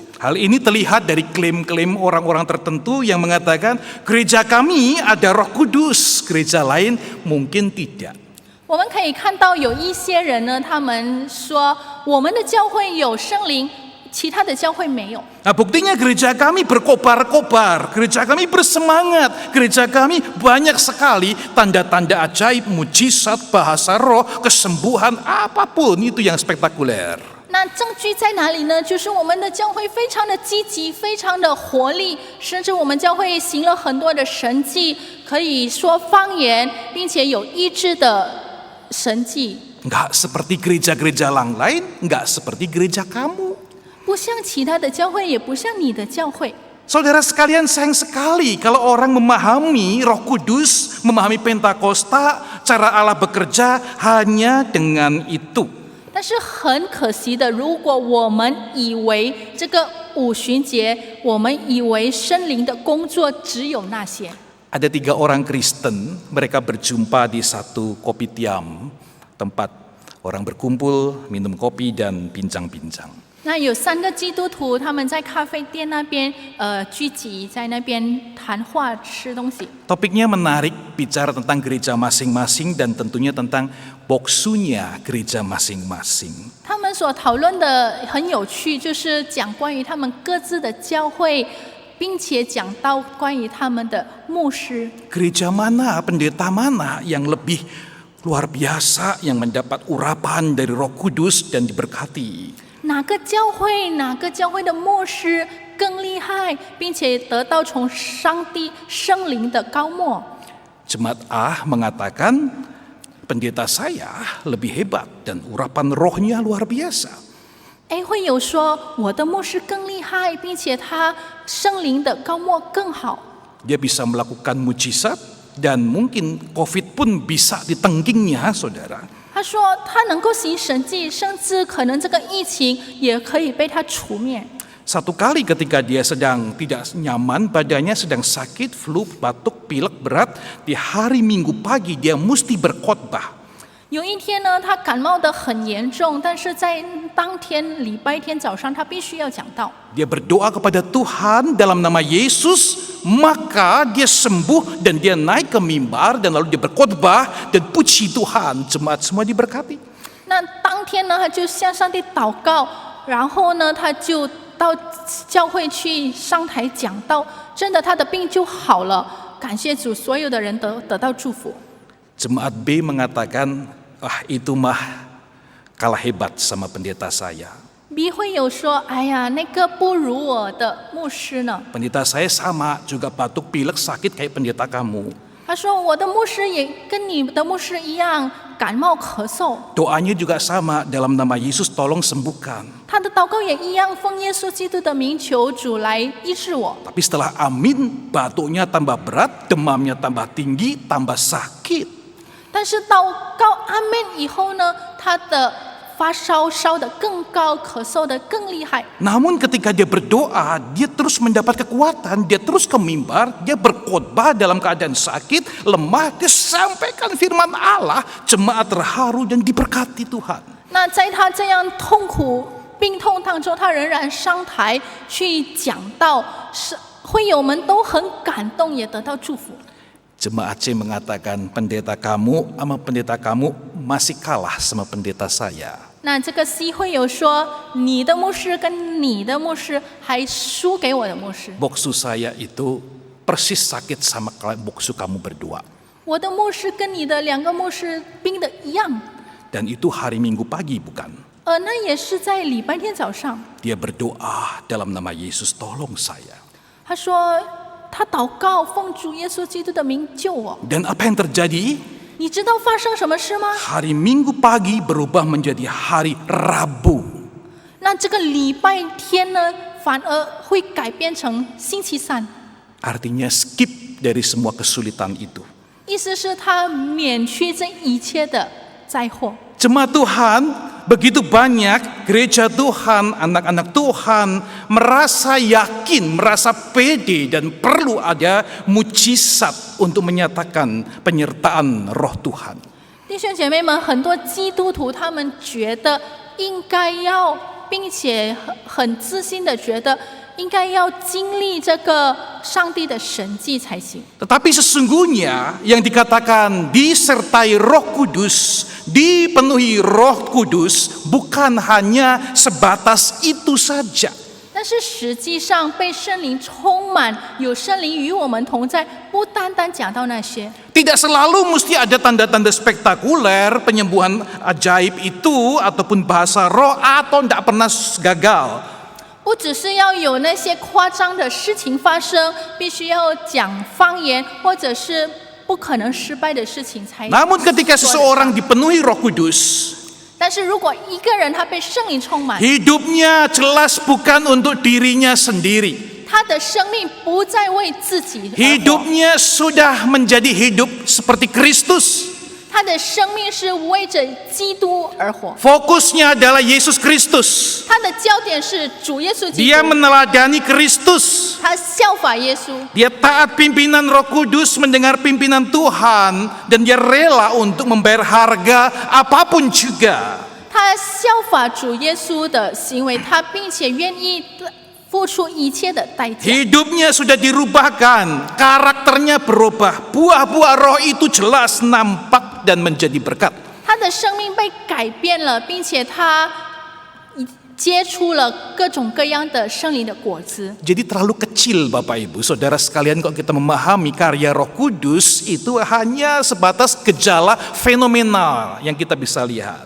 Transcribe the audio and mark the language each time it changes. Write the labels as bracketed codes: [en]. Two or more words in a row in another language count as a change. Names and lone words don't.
[id] Hal ini terlihat dari klaim-klaim orang-orang tertentu yang mengatakan gereja kami ada Roh Kudus, gereja lain mungkin tidak. [zh] 我们可以看到有一些人呢，他们说我们的教会有圣灵，其他的教会没有。 [id] Nah, buktinya gereja kami berkobar-kobar, gereja kami bersemangat, gereja kami banyak sekali tanda-tanda ajaib, mujizat, bahasa roh, kesembuhan, apapun itu yang spektakuler. [zh] 那证据在哪里呢？就是我们的教会非常的积极，非常的活力，甚至我们教会行了很多的神迹，可以说方言，并且有医治的神迹。 [id] Enggak seperti gereja-gereja lain, enggak seperti gereja kamu. [zh] 不像其他的教会，也不像你的教会。 [id] Saudara sekalian, sayang sekali kalau orang memahami Roh Kudus, memahami Pentakosta, cara Allah bekerja hanya dengan itu. [zh] 但是很可惜的，如果我们以为这个五旬节，我们以为圣灵的工作只有那些。 [id] Ada 3 orang Kristen, mereka berjumpa di satu kopitiam, tempat orang berkumpul, minum kopi dan bincang-bincang. [zh] 那有3个基督徒，他们在咖啡店那边聚集，在那边谈话吃东西。 [id] Topiknya menarik, bicara tentang gereja masing-masing dan tentunya tentang boksunya gereja masing-masing. [zh] 他们所讨论的很有趣，就是讲关于他们各自的教会，并且讲到关于他们的牧师。 [id] Gereja mana, pendeta mana yang lebih luar biasa, yang mendapat urapan dari Roh Kudus dan diberkati? [zh] 哪个教会的牧师更厉害，并且得到从上帝圣灵的高莫？ [id] Jemaat A mengatakan, pendeta saya lebih hebat dan urapan rohnya luar biasa. [zh] 会有说我的牧师更厉害，并且他圣灵的高莫更好。 [id] Dia bisa melakukan mujizat dan mungkin COVID pun bisa ditengkingnya, saudara. [zh] 他说他能够行神迹，甚至可能这个疫情也可以被他除灭。 [id] Satu kali ketika dia sedang tidak nyaman, badannya sedang sakit, flu, batuk, pilek berat, di hari Minggu pagi dia mesti berkhotbah. [zh] 有一天呢，他感冒得很严重，但是在当天礼拜天早上，他必须要讲道。 [id] Dia berdoa kepada Tuhan dalam nama Yesus, maka dia sembuh dan dia naik ke mimbar dan lalu dia berkhotbah dan puji Tuhan, jemaat semua diberkati. [zh] 那当天呢，他就向上帝祷告，然后呢，他就到教会去上台讲道，真的他的病就好了。感谢主，所有的人得到祝福。 [id] Jemaat B mengatakan, itu mah kalah hebat sama pendeta saya. [zh] B 会有说，哎呀，那个不如我的牧师呢。 [id] Pendeta saya sama, juga batuk pilek sakit kayak pendeta kamu. [zh] 他说，我的牧师也跟你的牧师一样，感冒咳嗽。 [id] Doanya juga sama, dalam nama Yesus tolong sembuhkan. [zh] 他的祷告也一样，奉耶稣基督的名求主来医治我。 [id] Tapi setelah amin, batuknya tambah berat, demamnya tambah tinggi, tambah sakit. [zh] 但是祷告阿门以后呢，他的发烧烧得更高，咳嗽得更厉害。 [id] Namun ketika dia berdoa, dia terus mendapat kekuatan, dia terus ke mimbar, dia berkhotbah dalam keadaan sakit, lemah, dia sampaikan firman Allah, jemaat terharu dan diberkati Tuhan. [zh] 那在他这样痛苦病痛当中，他仍然上台去讲道，是会友们都很感动，也得到祝福。 [id] Jemaat C mengatakan, pendeta kamu masih kalah sama pendeta saya. [zh] 那这个 C 会友说，你的牧师跟你的牧师还输给我的牧师。 [id] Boksu saya itu persis sakit sama boksu kamu berdua. [zh] 我的牧师跟你的2个牧师病的一样。 [id] Dan itu hari Minggu pagi bukan? [zh] 那也是在礼拜天早上。 [id] Dia berdoa dalam nama Yesus, tolong saya. [zh] 他说，他祷告奉主耶稣基督的名救我。 [id] Dan apa yang terjadi? [zh] 你知道发生什么事吗？ [id] Hari Minggu pagi berubah menjadi hari Rabu. [zh] 那这个礼拜天呢，反而会改变成星期三。 [id] Artinya skip dari semua kesulitan itu. [zh] 意思是他免去这一切的灾祸。 [id] Jemaat Tuhan, begitu banyak gereja Tuhan, anak-anak Tuhan merasa yakin, merasa pede dan perlu ada mujizat untuk menyatakan penyertaan Roh Tuhan. [zh] 弟兄姐妹们，很多基督徒他们觉得应该要，并且很自信的觉得应该要经历这个上帝的神迹才行。 [id] Tetapi sesungguhnya yang dikatakan disertai Roh Kudus, dipenuhi Roh Kudus, bukan hanya sebatas itu saja. [zh] 但是实际上被圣灵充满，有圣灵与我们同在，不单单讲到那些。 [id] Tidak selalu mesti ada tanda-tanda spektakuler, penyembuhan ajaib itu, ataupun bahasa roh, atau tidak pernah gagal. [zh] 不只是要有那些夸张的事情发生，必须要讲方言，或者是不可能失败的事情才。 [id] Namun ketika seseorang dipenuhi Roh Kudus, [zh] 但是如果一个人他被圣灵充满， [id] hidupnya jelas bukan untuk dirinya sendiri. [zh] 他的生命不再为自己而活， [id] Hidupnya sudah menjadi hidup seperti Kristus. [zh] 他的生命是为着基督而活， [id] Fokusnya adalah Yesus Kristus. [zh] 他的焦点是主耶稣基 [id] Dia [zh] 督， [id] meneladani Kristus. [zh] 他效法耶稣， [id] Dia taat pimpinan Roh Kudus, mendengar pimpinan Tuhan, dan dia rela untuk membayar harga apapun juga. [zh] 他效法主耶稣的行为，他并且愿意付出一切的代价。 [id] Hidupnya sudah dirubahkan, karakternya berubah, buah-buah roh itu jelas nampak dan menjadi berkat. [zh] 他的生命被改变了，并且他结出了各种各样的圣灵的果子。 [id] Jadi terlalu kecil Bapak Ibu, Saudara sekalian, kalau kita memahami karya Roh Kudus itu hanya sebatas gejala fenomenal yang kita bisa lihat.